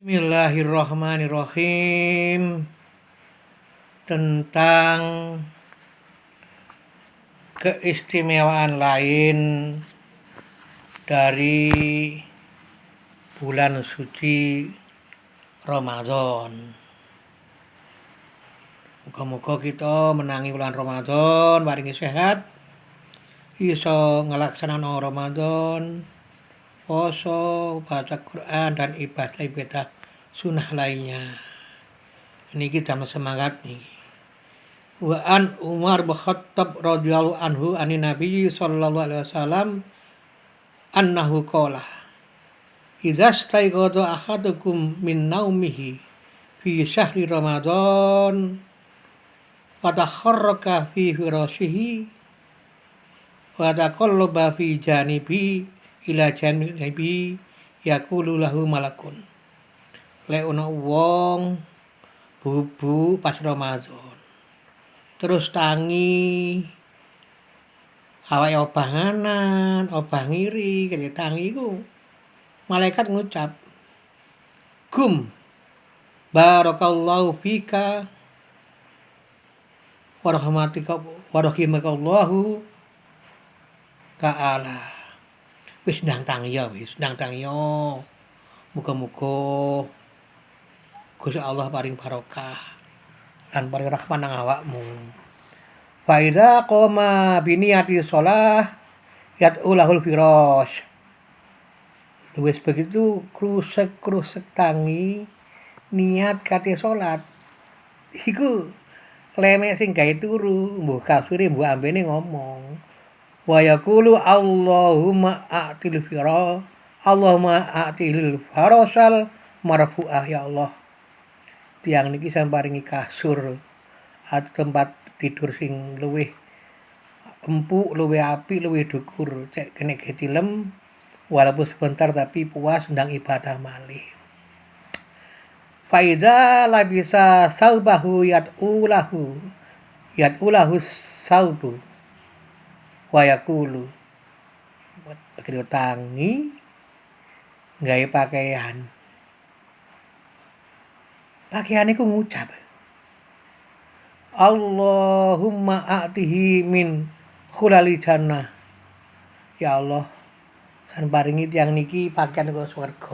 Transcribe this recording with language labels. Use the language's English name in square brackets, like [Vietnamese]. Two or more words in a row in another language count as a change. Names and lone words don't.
[Arabic] Bismillahirrahmanirrahim. [Indonesian] Tentang keistimewaan lain dari bulan suci Ramadan. [Javanese] Muga-muga kita menangi bulan Ramadan paringi sehat, iso ngelaksanaan Ramadan, poso, [Indonesian] baca Quran dan ibadah-ibadah sunnah lainnya. [Javanese] Niki damel semangat niki. [Arabic] وعن عمر بن الخطاب رضي الله عنه عن النبي صلى الله عليه وسلم أنه قال إذا استيقظ أحدكم من نومه في شهر رمضان وتحرك في فراشه وتقلب في جانب إلى جانب يقول له ملك. [Javanese] Lek ana wong bubu pas Ramadan terus tangi awake obahanan, obah ngiri, kene tangi iku malaikat ngucap, "Gum [Arabic] بارك الله فيك ورحمتك ورحمك الله تعالى." [Javanese] Wis ndang tangi ya wis, ndang tangi yo. Muga-muga Gusti Allah paring barokah lan paring rahmat nang awakmu. [Arabic] فإذا قام بنية الصلاة يدعو له الفراش. [Javanese] Wis begitu krusek-krusek tangi niat kate salat. Iku lemek sing gawe turu, mbuh kafire mbuh ambene ngomong. [Arabic] ويقول اللهم أعط الفرش المرفوعة يا الله. [Javanese] Tiang niki sampe paringi kasur [Indonesian] atau tempat tidur [Javanese] sing luwih empuk, luwih apik, luwih dhukur. Cek kene tilem [Indonesian] walaupun sebentar tapi puas [Javanese] ndang ibadah malih. [Arabic] فإذا لبس ثوبه يدعو له الثوب ويقول [Javanese] begitu tangi gawe pakaian iku ngucap [Arabic] اللهم أعطه من حلل الجنة. [Javanese] Ya Allah, san paringi tiyang niki pakaian kok swarga.